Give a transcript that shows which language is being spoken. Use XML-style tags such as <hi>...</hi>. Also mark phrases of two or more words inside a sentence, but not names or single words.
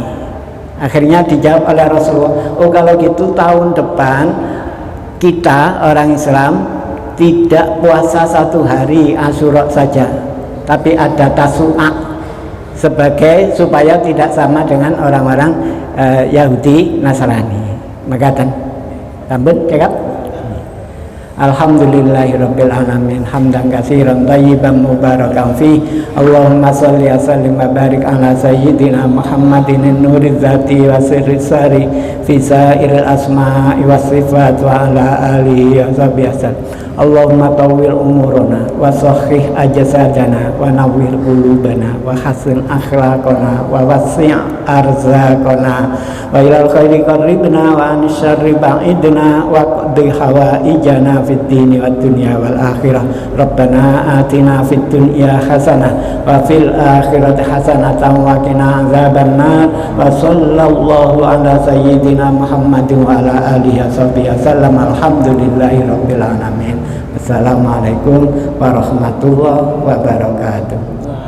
<id>Akhirnya dijawab oleh Rasulullah, oh kalau gitu tahun depan kita orang Islam tidak puasa 1 hari Asyura saja, tapi ada Tasu'a supaya tidak sama dengan orang-orang Yahudi Nasrani. Maka rambut cakap.</id> <ar>الحمد لله رب العالمين حمدا كثيرا طيبا مباركا في. اللهم صل وسلم وبارك على سيدنا محمد نور الذات والسر الساري في سائر الأسماء والصفات وعلى آله وصحبه. اللهم طول أعمارنا وصحح أجسادنا ونور قلوبنا وحسن أخلاقنا ووسع أرزاقنا وإلى الخير قربنا وعن الشر بعدنا واقض حوائجنا في الدين والدنيا والآخرة. ربنا آتنا في الدنيا حسنة وفي الآخرة حسنة وقنا عذاب النار. وصلى الله على سيدنا محمد وعلى آله وسلم. الحمد لله رب العالمين السلام عليكم ورحمة الله وبركاته.</ar>